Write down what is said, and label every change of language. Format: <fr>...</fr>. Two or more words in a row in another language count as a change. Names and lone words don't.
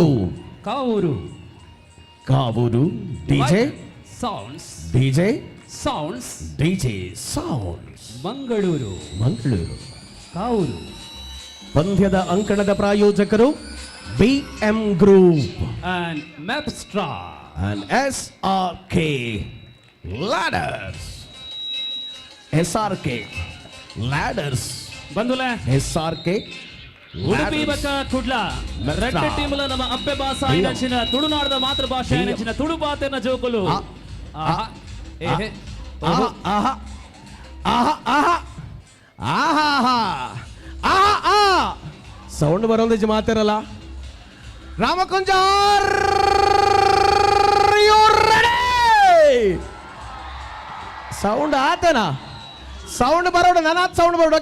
<kn>ಕಾವೂರು ಕಾವೂರು ಡಿಜೆ ಸೌಂಡ್ಸ್ ಡಿಜೆ ಸೌಂಡ್ಸ್ ಡಿಜೆ ಸೌಂಡ್ಸ್ ಮಂಗಳೂರು ಕಾವೂರು. ಪಂದ್ಯದ ಅಂಕಣದ ಪ್ರಾಯೋಜಕರು BM ಗ್ರೂಪ್</kn> <en>and Mapstra and SRK ladders. SRK ladders</en> <tcy>ಬಂಧುಲೆ SRK ಉಡುಪಿ ಬಕ ಕುಡ್ಲ ರೆಡ್ ಟೀಮ್ಲ ನಮ್ಮ ಅಬ್ಬೆ ಭಾಷಾ ನೆಚ್ಚಿನ ತುಳುನಾಡದ ಮಾತೃಭಾಷೆ ನೆಚ್ಚಿನ ತುಳು ಪಾತೆನ ಜೋಕುಲು ಸೌಂಡ್ ಬರೋದು ಮಾತಾರಲ್ಲ. ರಾಮಕುಂಜ ಸೌಂಡ್ ಆತನ ಸೌಂಡ್ ಬರೋಣ ನನ್ನ ಸೌಂಡ್ ಬರೋಣ.</tcy>